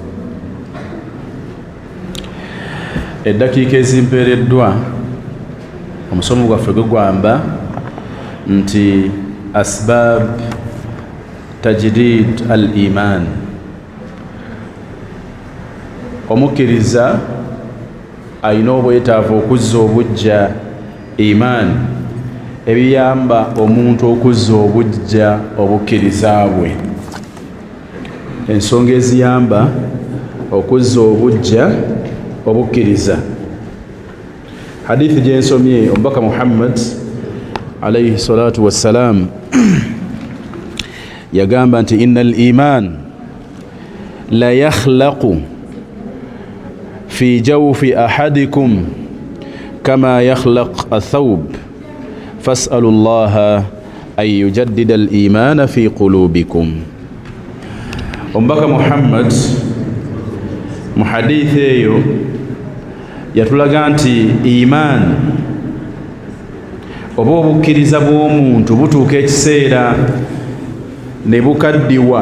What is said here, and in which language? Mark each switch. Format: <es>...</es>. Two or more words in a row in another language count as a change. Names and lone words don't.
<lg>Eddakiika ezimpeereddwa omusomo gwaffe gugamba nti</lg> <ar>أسباب تجديد الإيمان,</ar> <lg>omukkiriza alina obwetaavu okuzza obujja iman, ebiyamba omuntu okuzza obujja obukkiriza bwe. Ensonga eziyamba okuzza obujja obukkiriza. Hadithi gyensomye omubaka Muhammad</lg> <ar>عليه الصلاة والسلام</ar> <lg>yagamba nti</lg> <ar>إن الإيمان ليخلق في جوف أحدكم كما يخلق الثوب فاسألوا الله أن يجدد الإيمان في قلوبكم.</ar> <lg>Omubaka Muhammad mu hadithi eyo yatulaga nti iman oba obukkiriza bw'omuntu butuuka ekiseera ne bukaddiwa.</lg>